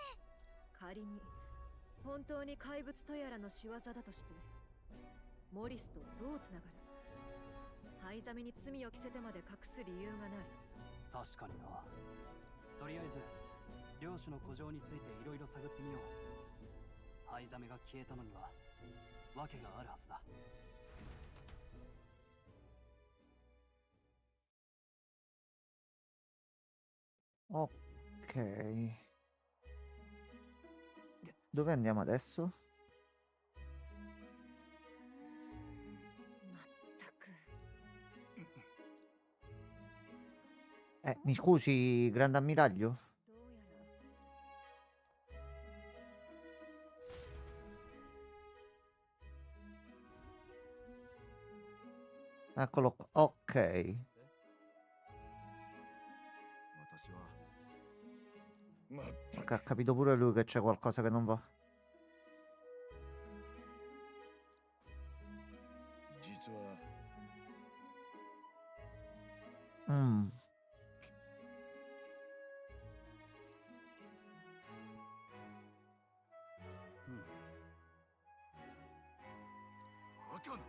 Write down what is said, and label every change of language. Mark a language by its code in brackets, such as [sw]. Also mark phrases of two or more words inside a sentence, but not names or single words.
[ja] 仮に本当に怪物とやらの仕業だとしてモリスとどうつながる？灰ザメに罪を着せてまで隠す理由がない。確かにな。とりあえず領主の古城についていろいろ探ってみよう。灰ザメが消えたのには訳があるはずだ。 [it] Ok. Dove andiamo adesso? [ja] まったく。 [it] Mi scusi, Grande Ammiraglio? [ja] どうやら [it] Eccolo qua. Ok. [ja] 私はまった [it] Ok, ha capito pure lui che c'è qualcosa che non va. [ja] 実は Mm. 赤の